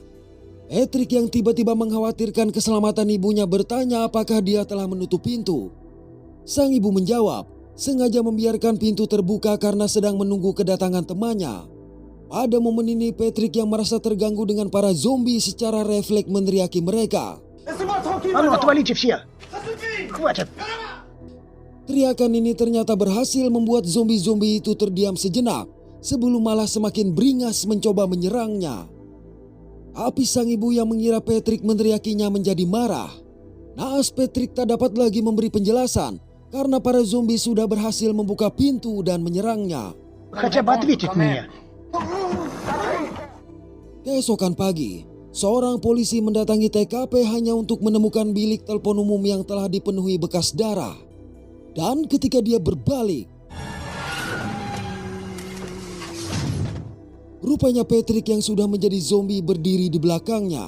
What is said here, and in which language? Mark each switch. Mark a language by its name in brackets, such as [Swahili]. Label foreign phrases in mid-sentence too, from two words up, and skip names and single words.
[Indonesian] Patrick yang tiba-tiba mengkhawatirkan keselamatan ibunya bertanya apakah dia telah menutup pintu. Sang ibu menjawab, sengaja membiarkan pintu terbuka karena sedang menunggu kedatangan temannya. Pada momen ini Patrick yang merasa terganggu dengan para zombie secara refleks meneriaki mereka. [Russian] А ну, отвалите все! Хватит! [Indonesian] Teriakan ini ternyata berhasil membuat zombie-zombie itu terdiam sejenak sebelum malah semakin beringas mencoba menyerangnya. Tapi sang ibu yang mengira Patrick meneriakinya menjadi marah. Naas Patrick tak dapat lagi memberi penjelasan karena para zombie sudah berhasil membuka pintu dan menyerangnya. [Russian] Хотя бы ответить мне. [Indonesian] Keesokan pagi, seorang polisi mendatangi TKP hanya untuk menemukan bilik telepon umum yang telah dipenuhi bekas darah. Dan ketika dia berbalik, rupanya Patrick yang sudah menjadi zombie berdiri di belakangnya.